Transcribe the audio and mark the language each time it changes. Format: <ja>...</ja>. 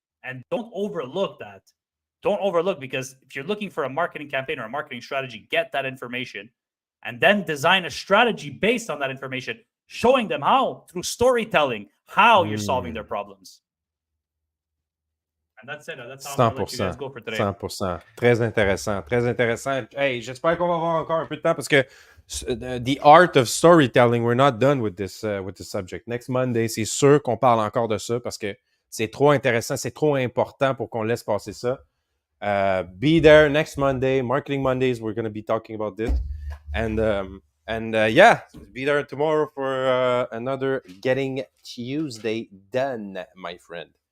<en>And don't overlook that. Don't overlook, because if you're looking for a marketing campaign or a marketing strategy, get that information and then design a strategy based on that information, showing them how, through storytelling, how you're solving their problems. And that's it. That's how I'm gonna let you guys go for today.</en> <fr>100%. Très intéressant. Très intéressant. Hey, j'espère qu'on va avoir encore un peu de temps, parce que</fr> <en>the art of storytelling, we're not done with this subject. Next Monday,</en> <fr>c'est sûr qu'on parle encore de ça, parce que c'est trop intéressant, c'est trop important pour qu'on laisse passer ça.</fr> <en>Be there next Monday, Marketing Mondays. We're going to be talking about this, and yeah, be there tomorrow for another Getting Tuesday done, my friend.</en>